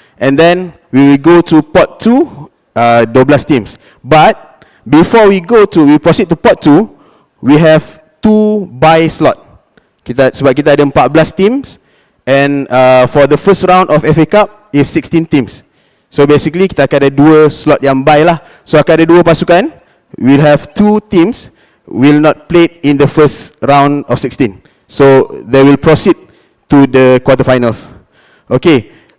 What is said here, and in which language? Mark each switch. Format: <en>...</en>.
<en>And then we will go to pot 2, 12 teams. But before we proceed to pot 2, we have 2 bye slot.</en> <ms>Sebab kita ada 14 teams,</ms> <en>and for the first round of FA Cup is 16 teams.</en> <ms>So basically kita akan ada 2 slot yang bye lah. So akan ada 2 pasukan.</ms> <en>We'll have 2 teams will not play in the first round of 16. So they will proceed to the quarterfinals. Okay.</en>